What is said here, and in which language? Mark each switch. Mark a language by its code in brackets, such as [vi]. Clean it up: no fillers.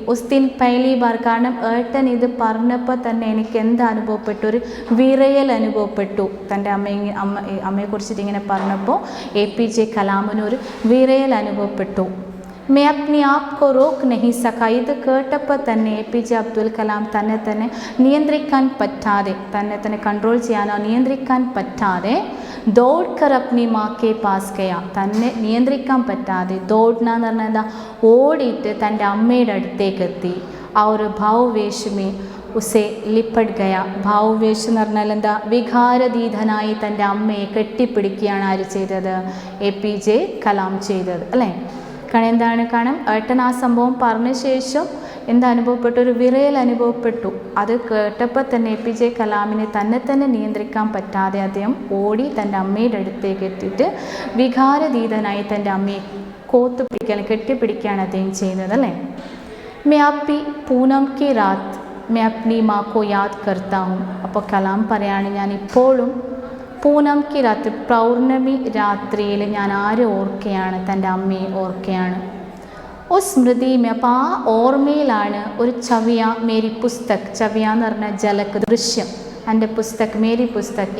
[hi] ഉസ് ദിൻ പഹലി bar, [ml] കാരണം ഏട്ടൻ ഇത് പറഞ്ഞപ്പോൾ തന്നെ എനിക്ക് എന്ത് അനുഭവപ്പെട്ടു? ഒരു വിറയൽ അനുഭവപ്പെട്ടു. തൻ്റെ അമ്മയെക്കുറിച്ചിട്ട് ഇങ്ങനെ പറഞ്ഞപ്പോൾ APJ കലാമിനൊരു വിറയൽ അനുഭവപ്പെട്ടു. [hi] मैं अपने आप को रोक नहीं सका. [ml] ഇത് കേട്ടപ്പോൾ തന്നെ APJ അബ്ദുൽ കലാം തന്നെ നിയന്ത്രിക്കാൻ പറ്റാതെ, തന്നെ കൺട്രോൾ ചെയ്യാനോ നിയന്ത്രിക്കാൻ പറ്റാതെ [hi] ദൗഡ്കർ അപ്നി മാ കെ പാസ് ഗയ. [ml] തന്നെ നിയന്ത്രിക്കാൻ പറ്റാതെ, ദൗഡ്ന എന്ന് പറഞ്ഞാൽ എന്താ? ഓടിയിട്ട് തൻ്റെ അമ്മയുടെ അടുത്തേക്ക് എത്തി. ആ ഒരു ഭാവവേഷമേ [hi] ഉസെ ലിപ്പട് ഗയ. [ml] ഭാവവേഷ് എന്ന് പറഞ്ഞാൽ എന്താ? വികാരതീതനായി തൻ്റെ അമ്മയെ കെട്ടിപ്പിടിക്കുകയാണ് ആര് ചെയ്തത്? APJ കലാം ചെയ്തത് അല്ലേ? കാരണം എന്താണ്? കാരണം ഏട്ടൻ ആ സംഭവം പറഞ്ഞ ശേഷം എന്താ അനുഭവപ്പെട്ടു? ഒരു വിറയൽ അനുഭവപ്പെട്ടു. അത് കേട്ടപ്പോൾ തന്നെ APJ കലാമിനെ തന്നെ നിയന്ത്രിക്കാൻ പറ്റാതെ അദ്ദേഹം ഓടി തൻ്റെ അമ്മയുടെ അടുത്തേക്ക് എത്തിയിട്ട് വികാരതീതനായി തൻ്റെ അമ്മയെ കെട്ടിപ്പിടിക്കുകയാണ് അദ്ദേഹം ചെയ്യുന്നത് അല്ലേ? [hi] मैं अब भी पूनम की रात मैं अपनी माँ को याद करता हूँ. [ml] അപ്പോൾ കലാം പറയാണ്, ഞാൻ ഇപ്പോഴും [hi] പൂനം കി [ml] രാത്രി, പൗർണമി രാത്രിയിൽ ഞാൻ ആരെ ഓർക്കുകയാണ്? തൻ്റെ അമ്മയെ ഓർക്കുകയാണ്. ഓ സ്മൃതിമേ, അപ്പോൾ ആ ഓർമ്മയിലാണ് ഒരു [hi] ചവിയ മേരി പുസ്തക്. [ml] ചവിയ എന്ന് പറഞ്ഞാൽ ജലക്ക്, ദൃശ്യം. എൻ്റെ പുസ്തക്, [hi] മേരി പുസ്തക്.